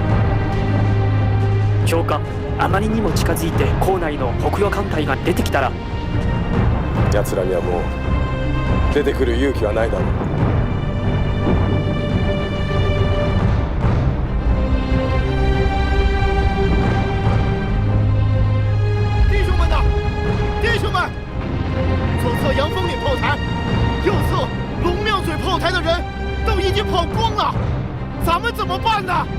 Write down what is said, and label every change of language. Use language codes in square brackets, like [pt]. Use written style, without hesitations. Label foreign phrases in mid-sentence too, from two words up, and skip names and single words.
[ja] 長官、あまりにも近づいて港内の北洋艦隊が出てきたら。奴らにはもう出てくる勇気はないだろう。 [zh] 弟兄们呐，弟兄们，左侧阳风岭炮台，右侧龙庙嘴炮台的人都已经跑光了，咱们怎么办呢？